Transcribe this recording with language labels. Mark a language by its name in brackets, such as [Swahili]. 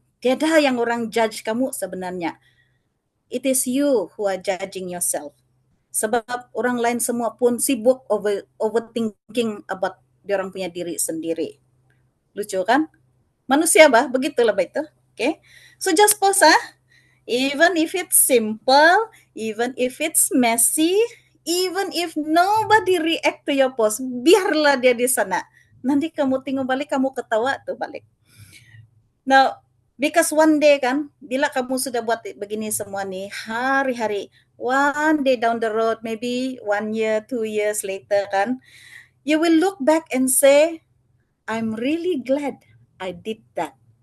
[Malay] Tiada yang orang judge kamu sebenarnya. [English] It is you who are judging yourself. [Malay] Sebab orang lain semua pun sibuk [English] overthinking about [Malay] diorang punya diri sendiri. Lucu kan? Manusia bah, begitulah bah itu. Okay? [English] So just pause even if it's simple, even if it's messy, even if nobody react to your post, [Malay] biarlah dia di sana. Nanti kamu tengok balik, kamu ketawa tuh balik. [English] Now, because one day [Malay] kan, bila kamu sudah buat begini semua nih, hari-hari, [English] one day down the road, maybe 1 year, 2 years later kan, you will look back and say, I'm really glad I did that.